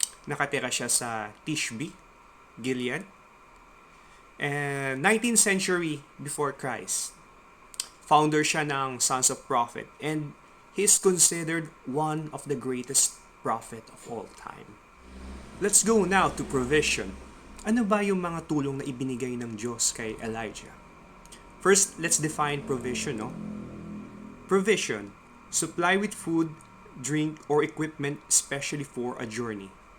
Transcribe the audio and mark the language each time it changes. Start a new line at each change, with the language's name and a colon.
Filipino: Nakatira siya sa Tishbe, Gilead,
English: and 19th century before Christ.
Filipino: Founder siya ng Sons of Prophet,
English: and he is considered one of the greatest prophet of all time. Let's go now to provision.
Filipino: Ano ba yung mga tulong na ibinigay ng Diyos kay Elijah?
English: First, let's define provision, no? Provision, supply with food, drink, or equipment especially for a journey.